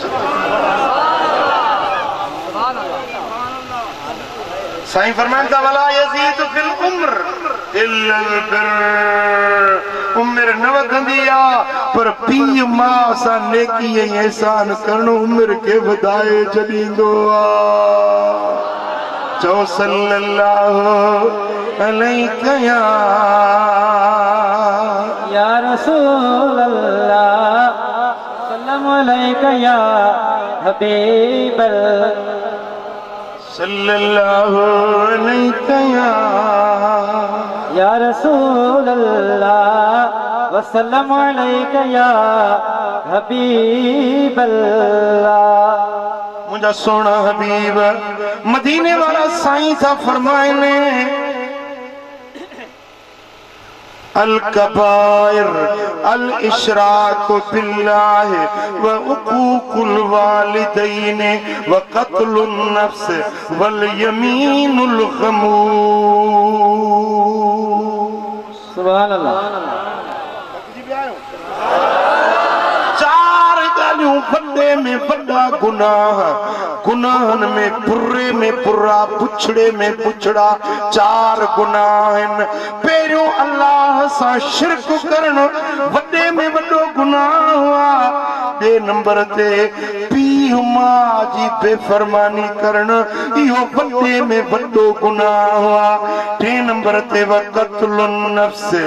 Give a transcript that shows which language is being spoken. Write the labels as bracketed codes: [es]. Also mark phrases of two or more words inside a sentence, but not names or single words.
[sd] साईं फरमाइनि था [ar] ولا يزيد في العمر إلا البر [sd] उम्र न वधंदी आहे पर पीउ माउ सां नेकी ऐं एहसान करण उम्र खे वधाए छॾींदो आहे चओ [ar] صلى الله عليه يا رسول الله سلام عليك يا حبيب صلى الله عليه يا رسول الله وسلام عليك يا حبيب الله [sd] मुंहिंजा सोना हबीब मदीने वारा साईं था फरमाइनि [ar] الكبائر الإشراك بالله وعقوق الوالدين وقتل النفس واليمين الغموس سبحان الله [sd] चार ॻाल्हियूं वॾे में वॾा गुनाह गुनाहनि में पुर्रा पुछड़े में पुछड़ा चार गुनाह आहिनि पहिरियों अल्लाह सां शिरक करण वॾे में वॾो गुनाह हुआ ॿिए नंबर ते पीउ माउ जी बेफ़रमानी करण इहो वॾे में वॾो गुनाह हुआ टे नंबर ते [ar] قتل النفس